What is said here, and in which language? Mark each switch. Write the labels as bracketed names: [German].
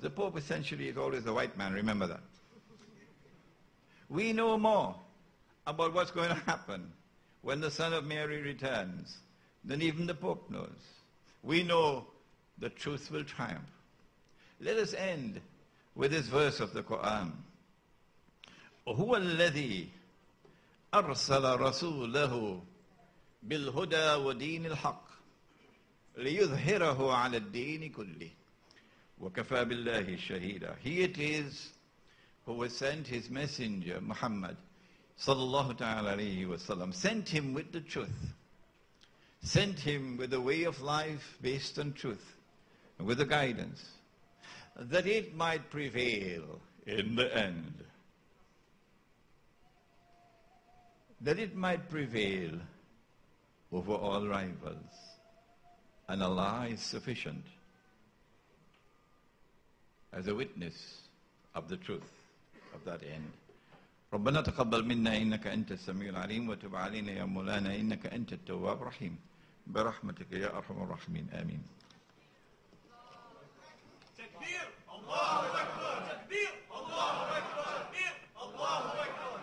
[English] The Pope essentially is always a white man, remember that. We know more about what's going to happen when the Son of Mary returns than even the Pope knows. We know the truth will triumph. Let us end with this verse of the Quran. [Arabic] هو الذي أرسل رسوله بالهدى ودين الحق ليظهره على الدين كله وكفى بالله شهيدا. [English] He it is who has sent his messenger Muhammad sallallahu ta'ala alayhi wa sallam, sent him with the truth, sent him with a way of life based on truth, and with the guidance, that it might prevail in the end. That it might prevail over all rivals. And Allah is sufficient as a witness of the truth of that end. [Arabic] ربنا تقبل منا إنك أنت السميع العليم وتب علينا يا مولانا إنك أنت التواب الرحيم برحمتك يا أرحم الراحمين آمين. تكبير الله أكبر تكبير الله أكبر تكبير الله أكبر.